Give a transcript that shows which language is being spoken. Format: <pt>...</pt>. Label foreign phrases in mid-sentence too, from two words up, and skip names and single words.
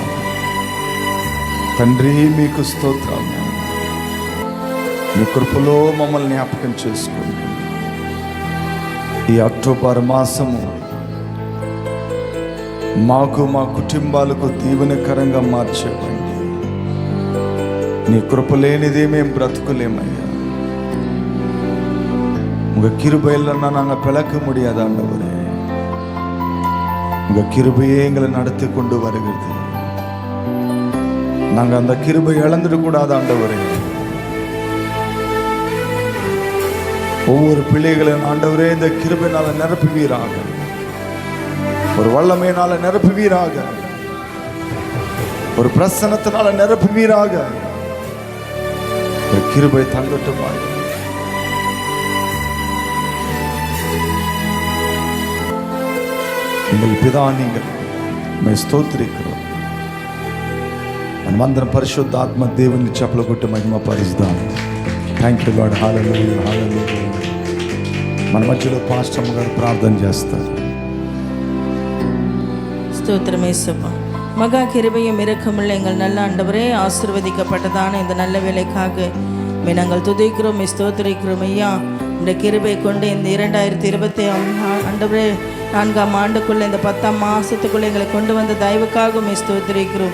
<te>తండ్రి మీకు స్తోత్రం, మీ కృపలో మమ్మల్ని జ్ఞాపకం చేసుకోండి. ఈ అక్టోబర్ మాసము మాకు, మా కుటుంబాలకు దీవెనకరంగా మార్చేవండి. నీ కృప లేనిదే మేము బ్రతుకులేమయ్యా.</te> <ta>உங்க கிருபை இல்லைன்னா நாங்கள் பிளக்க முடியாது ஆண்டவரே. உங்க கிருபையே எங்களை நடத்தி கொண்டு வருகிறது. நாங்க அந்த கிருபை இழந்துட கூடாது ஆண்டவரே. ஒவ்வொரு பிள்ளைகளின் ஆண்டவரே இந்த கிருபையினால நிரப்புவீராக, ஒரு வல்லமையினால நிரப்புவீராக, ஒரு பிரசன்னத்தினால நிரப்புவீராக. ஒரு கிருபை தங்கட்டுமா. எங்கள் பிதா, நீங்கள் స్తోత్రిக்கிறோம்.</ta> <te>మనమందరం పరిశుద్ధాత్మ దేవుని చెప్పులు కొట్టి మహిమ పరుస్తాం.</te> <en>Thank you Lord. హల్లెలూయా, హల్లెలూయా.</en> <te>మన మధ్యలో పాస్టర్ గారు ప్రార్థన చేస్తారు.</te> <ta>ஸ்தோத்திரம் இயேசுப்பா. மகா கிருபையும் இரக்கமுள்ள எங்கள் நல்ல ஆண்டவரே, ஆசீர்வதிக்கப்பட்டதான இந்த நல்ல வேலைக்காக நாங்கள் துதிக்கிறோம், ஸ்தோத்திரிக்கிறோம் ஐயா. இந்த கிருபை கொண்டு இந்த 2020 ஆண்டவரே 4ஆம் ஆண்டுக்குள்ளே இந்த 10ஆம் மாதத்துக்குள்ளே எங்களை கொண்டு வந்த தயவுக்காக ஸ்தோத்திரிக்கிறோம்.</ta>